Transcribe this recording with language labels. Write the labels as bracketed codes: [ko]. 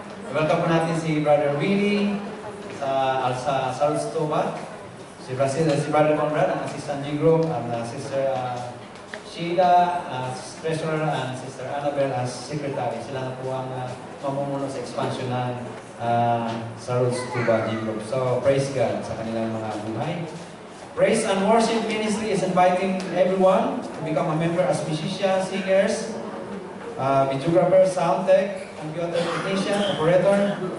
[tl] Welcome po natin si Brother Willie sa Saros Toba, si Brother Conrad, ang assistant G-group, and Sister Sheila as treasurer, and Sister Annabelle as secretary. Sila na po ang mamumuno sa expansion ng Saros Toba G-group. So, praise God sa kanilang mga buhay. [en] Praise and Worship Ministry is inviting everyone to become a member as musicians, singers, videographers, sound tech, computer technician, operator.